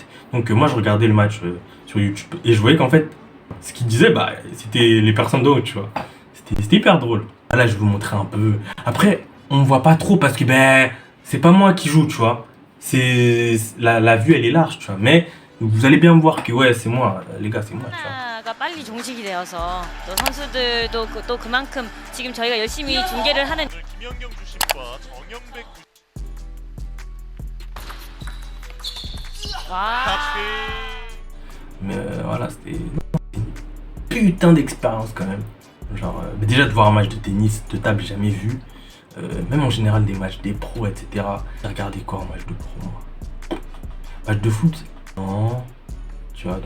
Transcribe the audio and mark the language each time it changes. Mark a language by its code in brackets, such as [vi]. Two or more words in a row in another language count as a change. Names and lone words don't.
[fr] Donc moi, je regardais le match sur YouTube et je voyais qu'en fait, ce qu'ils disaient, c'était les personnes de haut, tu vois. C'était hyper drôle. Là, je vais vous montrer un peu. Après, on voit pas trop parce que c'est pas moi qui joue, tu vois. C'est la vue, elle est large, tu vois. Mais vous allez bien voir que ouais, c'est moi, les gars, c'est moi, tu vois. [ko] 가 빨리 종식이 되어서 또 선수들도 또 그만큼 지금 저희가 열심히 중계를 하는 김연경 주심과 정영백 와 [fr] Mais voilà, c'était une putain d'expérience quand même. Genre, déjà de voir un match de tennis de table, j'ai jamais vu. Même en général des matchs des pros, etc. J'ai regardé quoi en match de pro, moi? Match de foot? Non. Tu vois, donc...